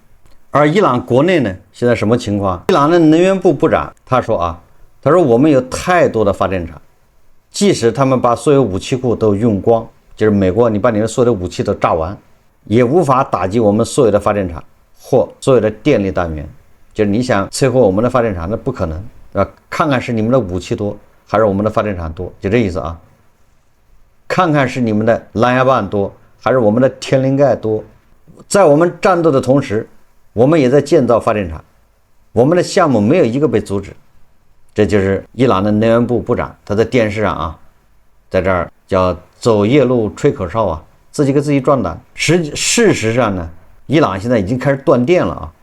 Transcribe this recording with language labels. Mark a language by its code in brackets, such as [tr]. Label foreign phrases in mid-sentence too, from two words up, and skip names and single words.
[zh] 而伊朗國內呢，現在什麼情況？伊朗的能源部部長他說我們有太多的發電廠，即使他們把所有武器庫都用光，就是美國你把你的所有的武器都炸完，也無法打擊我們所有的發電廠或所有的電力單元。就是你想摧毀我們的發電廠，那不可能，對吧？看看是你們的武器多，還是我們的發電廠多，就這意思啊。看看是你們的狼牙棒多，還是我們的天靈蓋多。在我們戰鬥的同時，我們也在建造發電廠，我們的項目沒有一個被阻止。這就是伊朗的能源部部長，他在電視上啊，在这兒叫走夜路吹口哨啊，自己給自己壯膽。事實上呢，伊朗現在已經開始斷電了啊！